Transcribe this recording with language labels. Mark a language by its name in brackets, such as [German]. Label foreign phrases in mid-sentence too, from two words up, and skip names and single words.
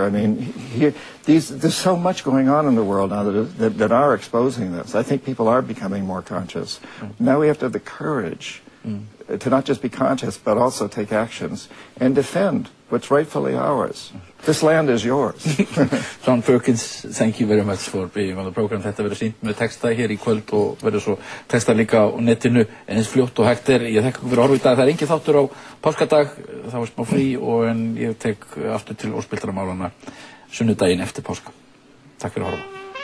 [English] I mean, there's so much going on in the world now that are exposing this. I think people are becoming more conscious. Now we have to have the courage to not just be conscious, but also take actions and defend what's rightfully ours. This land is yours. John Perkins, thank you very much for being on the program. [Icelandic] Þetta verður sýnt með texta hér í kvöld og verður svo texta líka á netinu eins fljótt og hægt er. Ég þakka ykkur fyrir að horfa í dag. Það engin þáttur á páskadag, það var smá frí en ég tek aftur til óspiltara málana sunnudaginn eftir páska. Takk fyrir að horfa.